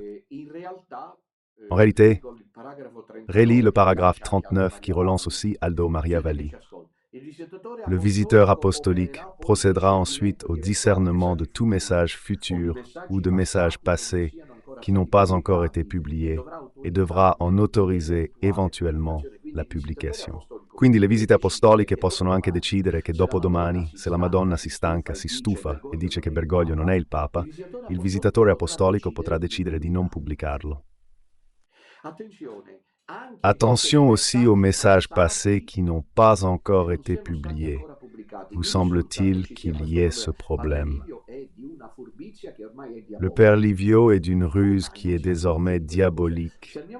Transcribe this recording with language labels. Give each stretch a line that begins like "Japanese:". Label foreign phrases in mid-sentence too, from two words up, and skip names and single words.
French: En réalité, relis le paragraphe 39 qui relance aussi Aldo Maria Valli. Le visiteur apostolique procédera ensuite au discernement de tout message futur ou de messages passés qui n'ont pas encore été publiés
Italian: e dovrà
French: en autoriser eventuellement
Italian: la pubblicazione. Quindi le visite apostoliche possono anche decidere che dopodomani, se la Madonna si stanca, si stufa e dice che Bergoglio non è il Papa, il visitatore apostolico potrà decidere di non pubblicarlo.
French: Attention aussi aux messages passés qui n'ont pas encore été publiés. Vous semble-t-il qu'il y ait ce problème? Le Père Livio est d'une ruse qui est désormais diabolique.